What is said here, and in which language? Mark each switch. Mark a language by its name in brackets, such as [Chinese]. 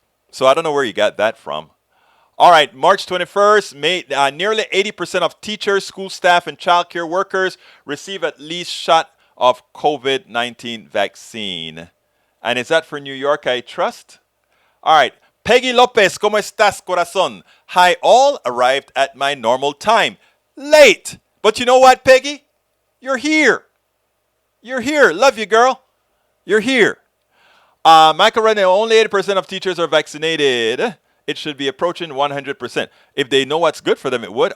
[English] So I don't know where you got that from. All right, March 21st, nearly 80% of teachers, school staff, and childcare workers receive at least shot of COVID-19 vaccine. And is that for New York, I trust? All right. [Spanish] Peggy Lopez, ¿cómo estás, corazón? [English] Hi, all. Arrived at my normal time. Late. But you know what, Peggy? You're here. You're here. Love you, girl. You're here. Michael Rene, only 80% of teachers are vaccinated. It should be approaching 100%. If they know what's good for them, it would.